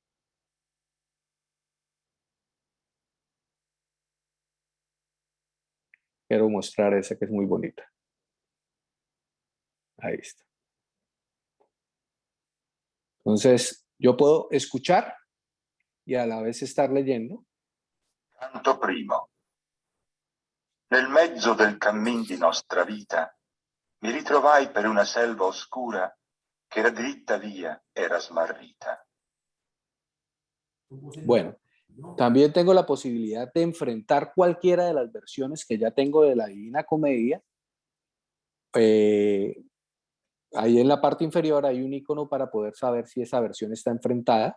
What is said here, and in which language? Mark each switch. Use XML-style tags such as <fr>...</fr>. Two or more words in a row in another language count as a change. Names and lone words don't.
<es>Quiero mostrar esa que es muy bonita. Ahí está. Entonces, yo puedo escuchar y a la vez estar leyendo.</es> <it>Canto primo. Nel mezzo del cammin di nostra vita mi ritrovai per una selva oscura che la dritta via era smarrita.</it> <es>Bueno, también tengo la posibilidad de enfrentar cualquiera de las versiones que ya tengo de la Divina Comedia. Ahí en la parte inferior hay un icono para poder saber si esa versión está enfrentada.</es>